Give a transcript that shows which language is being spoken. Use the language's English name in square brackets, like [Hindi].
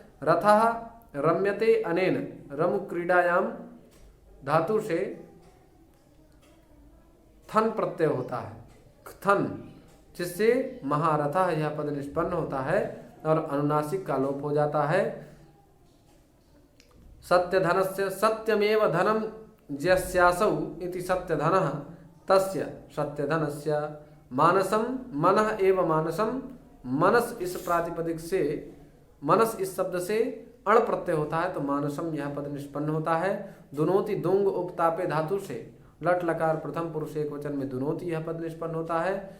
[Sanskrit] रथः रम्यते अनेन, [Hindi] रम क्रीडायाम धातु से थन प्रत्यय होता है, थन, जिससे महारथः यह पद निष्पन्न होता है और अनुनासिक का लोप हो जाता है। [Sanskrit] सत्यधनस्य, सत्यमेव धनम ज्यस्यासौ इति सत्यधनः तस्य सत्यधनस्य। [Hindi] मानसम, [Sanskrit] मनः एव मानसम, [Hindi] मनस इस प्रातिपदिक से, मनस इस शब्द से अण प्रत्यय होता है, तो मानसम यह पद निष्पन्न होता है। दुनोति, दुंग उपतापे धातु से लट लकार प्रथम पुरुष एक वचन में दुनोति यह पद निष्पन्न होता है।